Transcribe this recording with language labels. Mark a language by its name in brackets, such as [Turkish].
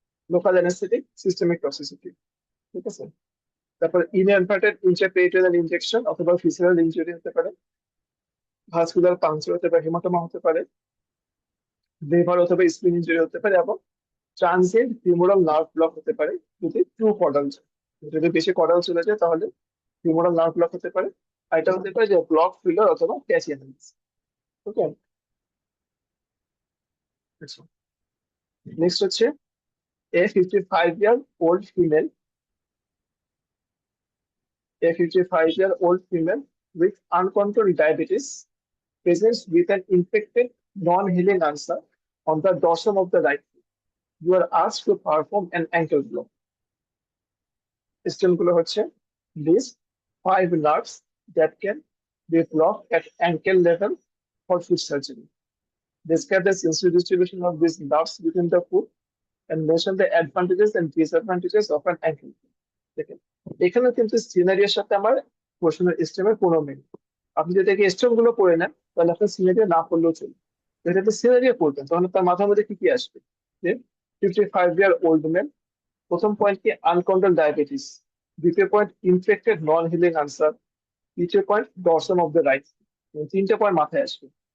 [Bangla] Local anaesthetic systemic toxicity. ঠিক আছে, তারপর ইনঅ্যাডভার্টেড ইন্ট্রাপেরিটোনাল ইনজেকশন অথবা ফিসারাল ইনজুরি হতে পারে, ভাস্কুলার পাংচার হতে পারে, হেমাটোমা হতে পারে, লিভার অথবা স্প্লিন ইনজুরি হতে পারে, এবং ট্রানজিয়েন্ট ফিমোরাল নার্ভ ব্লক হতে পারে যদি ট্রু কর্ডাল যায়। যদি বেশি কর্ডাল চলে যায় তাহলে ফিমোরাল নার্ভ ব্লক হতে পারে। আর এটা হতে পারে যে ব্লক ফিলার অথবা ক্যাচিয়ানাইটিস। ওকে, আচ্ছা, নেক্সট হচ্ছে [English] a 55-year-old female, a 55-year-old female with uncontrolled diabetes presents with an infected non-healing ulcer on the dorsum of the right foot. You are asked to perform an ankle block. [Bangla] স্টেমগুলো হচ্ছে [English] list 5 nerves that can be blocked at ankle level for foot surgery. Describe the sensory distribution of these nerves within the foot and mention the advantages and disadvantages of an ankle block. [Bangla] দেখেন এখানে কিন্তু সিনারিওর সাথে আমার প্রশ্নের স্টেমের কোনো মিল। আপনি যদি stem গুলো পড়ে নেন তাহলে আপনার সিনারিও না পড়লেও চলবে। যদি আপনি সিনারিও পড়বেন তাহলে তার মাথার মধ্যে কি কি আসবে? যে 55-year-old ম্যান, প্রথম পয়েন্ট কি আনকন্ট্রোল ডায়াবেটিস, দ্বিতীয় পয়েন্ট ইনফেক্টেড নন হিলিং আনসার, তৃতীয় point dorsum of the right. 3টে পয়েন্ট মাথায় আসবে।